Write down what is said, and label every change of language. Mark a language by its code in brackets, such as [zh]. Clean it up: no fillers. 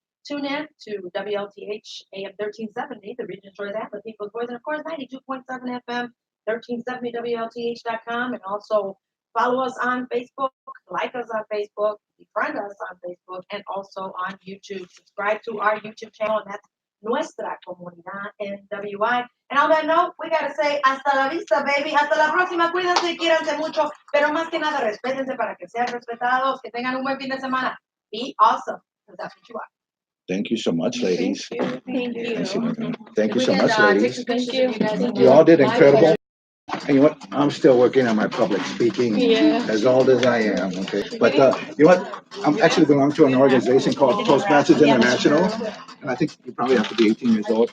[en] Tune in to WLTH AM 1370, the Region Shores and the People's Voice, and of course 92.7 FM, 1370WLTH.com, and also follow us on Facebook, like us on Facebook, befriend us on Facebook, and also on YouTube. Subscribe to our YouTube channel, and that's Nuestra Comunidad NWI. And on that note, we gotta say hasta la vista, baby. [es] Hasta la próxima. Cuídense y quiéranse mucho, pero más que nada respétense para que sean respetados. Que tengan un buen fin de semana. [en] Be awesome, because that's what you are. Thank you so much, ladies. Thank you. Thank you so much, ladies. Thank you. You all did incredible. And you know what? I'm still working on my public speaking, as old as I am. Okay, but you know what? I'm actually belong to an organization called Toastmasters International, and I think you probably have to be 18 years old.